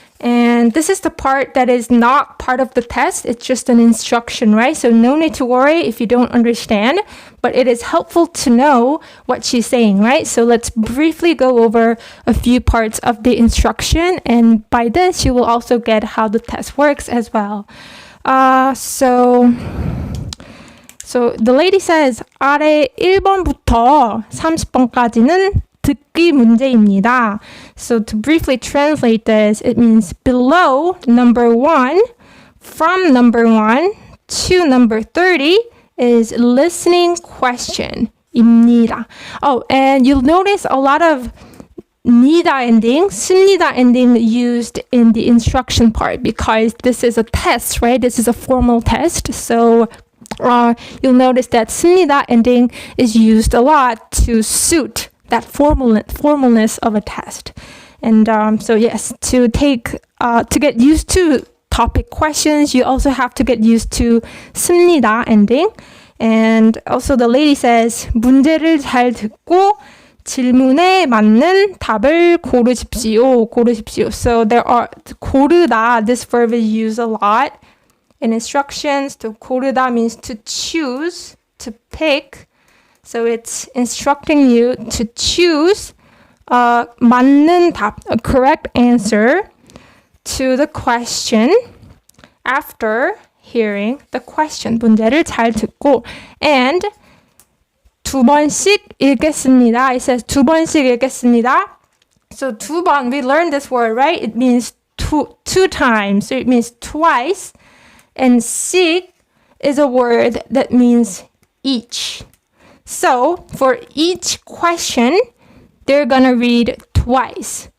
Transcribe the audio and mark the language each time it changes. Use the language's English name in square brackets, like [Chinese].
[English] And this is the part that is not part of the test. It's just an instruction, right? So no need to worry if you don't understand, but it is helpful to know what she's saying, right? So let's briefly go over a few parts of the instruction. And by this, you will also get how the test works as well. So the lady says, [Korean] 아래 1번부터 30번까지는 듣기 문제입니다. [English] So to briefly translate this, it means below number 1, from number 1 to number 30 is listening question입니다. Oh, and you'll notice a lot of 니다 ending, 씁니다 ending used in the instruction part because this is a test, right? This is a formal test. So you'll notice that 씁니다 ending is used a lot to suit that formalness of a test. And so yes, to get used to topic questions, you also have to get used to 씁니다 ending. And also the lady says, [Korean] 문제를 잘 듣고 질문에 맞는 답을 고르십시오. [English] So there are, 고르다, this verb is used a lot in instructions. To 고르다 means to choose, to pick. So it's instructing you to choose [Korean] 맞는 답, [English] a correct answer to the question after hearing the question. [Korean] 문제를 잘 듣고 [English] and [Korean] 2번씩 읽겠습니다. [English] It says [Korean] 2번씩 읽겠습니다. [English] So 두 번, we learned this word, right? It means two times. So it means twice. And 씩 is a word that means each. So for each question, they're gonna read twice.